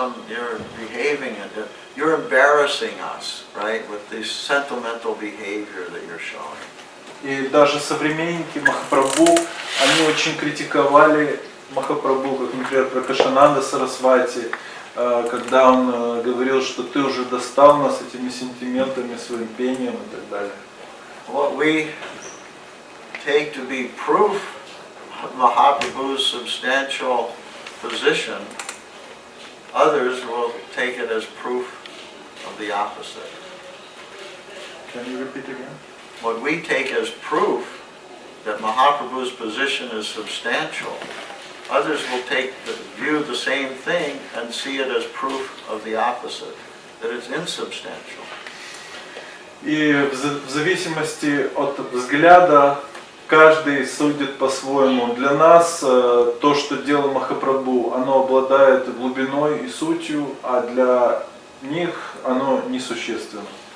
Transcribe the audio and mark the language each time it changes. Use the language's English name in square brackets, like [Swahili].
[English] You're behaving, you're embarrassing us, right, with this sentimental behavior that you're showing. [Russian] И даже современники Махапрабху, они очень критиковали Махапрабху, как, например, Пракашананда Сарасвати, когда он говорил, что ты уже достал нас этими сентиментами, своим пением и так далее. [English] What we take to be proof of Mahaprabhu's substantial position, others will take it as proof of the opposite. Can you repeat again? What we take as proof that Mahaprabhu's position is substantial, others will view the same thing and see it as proof of the opposite, that it's insubstantial. [Russian] И в зависимости от взгляда каждый судит по-своему. Для нас то, что делал Махапрабху, оно обладает глубиной и сутью, а для них оно несущественно.